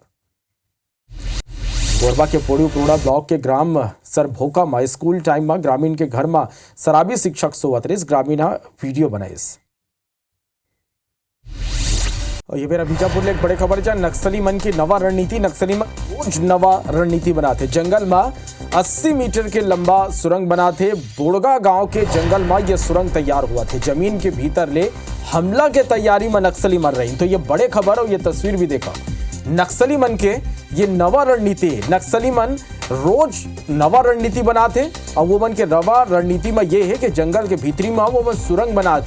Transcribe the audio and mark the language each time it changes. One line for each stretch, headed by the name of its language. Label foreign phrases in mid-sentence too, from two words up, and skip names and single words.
Chhattisgarhi: कोरबा के पोड़ी उपरोड़ा ब्लॉक के ग्राम सरभोका में
English: school time
Chhattisgarhi: में ग्रामीण के घर में शराबी शिक्षक सोवत रही, ग्रामीण वीडियो बनाइस। और ये मेरा बीजापुर ले एक बड़े खबर है, नक्सली मन की नवा रणनीति, नक्सली मन रोज नवा रणनीति बनाते। जंगल में 80 मीटर के लंबा सुरंग बनाते। बोड़गा गांव के जंगल में यह सुरंग तैयार हुआ थे, जमीन के भीतर ले हमला के तैयारी में नक्सली मर रही। तो ये बड़े खबर और ये तस्वीर भी देखा, नक्सली मन के ये नवा रणनीति। नक्सली मन रोज नवा रणनीति बनाते और वो मन के नवा रणनीति में ये है कि जंगल के भीतरी में वो सुरंग बनाते।